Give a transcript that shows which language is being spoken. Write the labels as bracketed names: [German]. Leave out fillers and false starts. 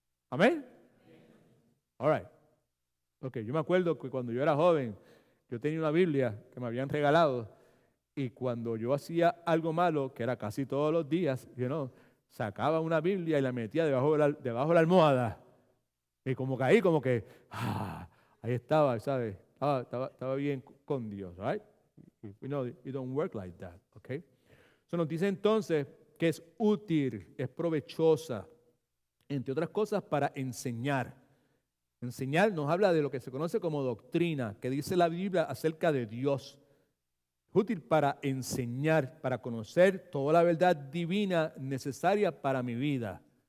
[Spanish] Amén. [English] All right. [Spanish] Ok, yo me acuerdo que cuando yo era joven, yo tenía una Biblia que me habían regalado y cuando yo hacía algo malo, que era casi todos los días, sacaba una Biblia y la metía debajo de la almohada. Y como caí, ahí estaba, ¿sabes? Estaba bien con Dios, right? [English] It don't work like that, okay? [Spanish] Eso nos dice entonces que es útil, es provechosa, entre otras cosas, para enseñar. Enseñar nos habla de lo que se conoce como doctrina, que dice la Biblia acerca de Dios. Es útil para enseñar, para conocer toda la verdad divina necesaria para mi vida.